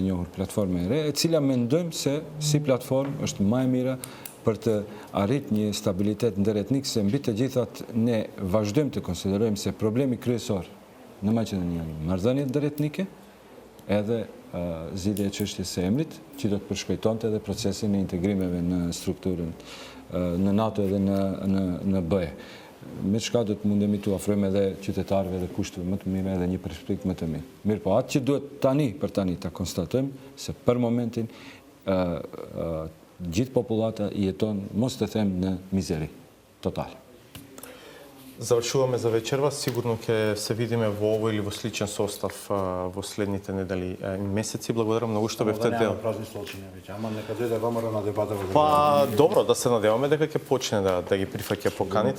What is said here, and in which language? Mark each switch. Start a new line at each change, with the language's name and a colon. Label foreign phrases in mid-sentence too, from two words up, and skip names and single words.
Albanian: njohur, platformën e re, e cila mendojmë se si platformë është më e mira për të arrit një stabilitet ndërretnik, se mbi të gjithat ne vazhdojmë të konsiderojmë se problemi kryesor në Maqedoni janë marrëdhëniet ndërretnike, edhe zgjidhja e çështjes së emrit, që do të përshpejtonte edhe procesin e integrimeve në strukturën në NATO edhe në BE. Me çka do të mundemi të ofrojmë edhe qytetarëve edhe kushteve më të mira edhe një perspektivë më të mirë. Mirë po, atë që duhet për tani ta konstatojmë se për momentin gjithë populata jeton, mos të them, në mizeri total.
Macedonian: Завршуваме за вечерва. Сигурно ќе се видиме во овој или во сличен состав во следните недели и месеци. Благодарам многу што бевте дел. Празни столчиња веќе, ама нека дојде ВМРО на дебата во. Па добро, да се надеваме дека ќе почне да ги прифаќа поканите.